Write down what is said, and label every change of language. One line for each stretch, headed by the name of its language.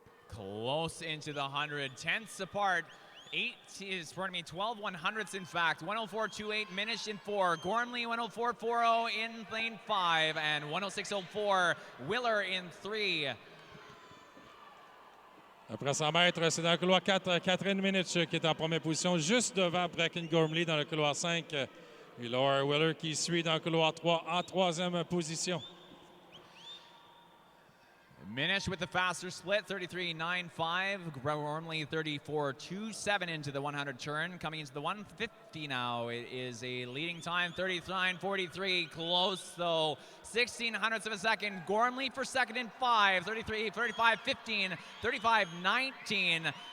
English: Close into the 100, tenths apart. 12 100ths in fact. 104.28 Minish in 4. Gormley 104.40 in lane 5 and 106.04 Willer in 3.
French: Après 100 mètres, c'est dans le couloir 4, Catherine Minich qui est en première position, juste devant Bracken Gormley dans le couloir 5. Et Laura Willer qui suit dans le couloir 3 en troisième position.
English: Minish with the faster split, 33.95. Gormley 34.27 into the 100 turn. Coming into the 150 now, it is a leading time, 39.43. Close though, 1600ths of a second. Gormley for second in 5, 35.15, 35.19.